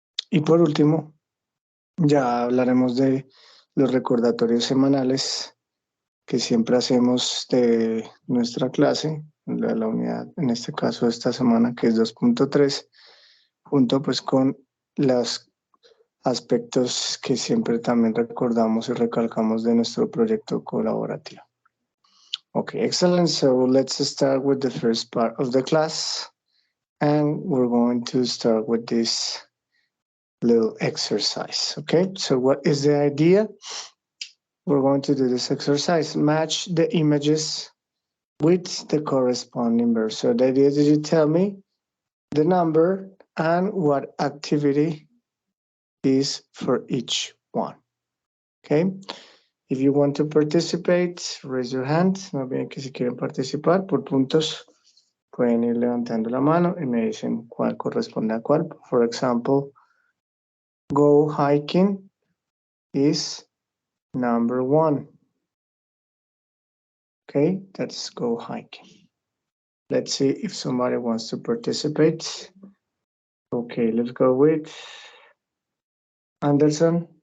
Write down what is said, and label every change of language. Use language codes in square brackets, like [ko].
[es] Y por último, ya hablaremos de los recordatorios semanales que siempre hacemos de nuestra clase, de la unidad, en este caso esta semana que es 2.3, junto pues con los aspectos que siempre también recordamos y recalcamos de nuestro proyecto colaborativo. [en] Okay, excellent. So let's start with the first part of the class, and we're going to start with this little exercise. Okay, so what is the idea? We're going to do this exercise. Match the images with the corresponding verb. So the idea is that you tell me the number and what activity is for each one. Okay. If you want to participate, raise your hand. [es] Más bien que si quieren participar por puntos, pueden ir levantando la mano y me dicen cuál corresponde a cuál. [en] For example, go hiking is number 1. Okay, that's go hiking. Let's see if somebody wants to participate. Okay, let's go with Anderson.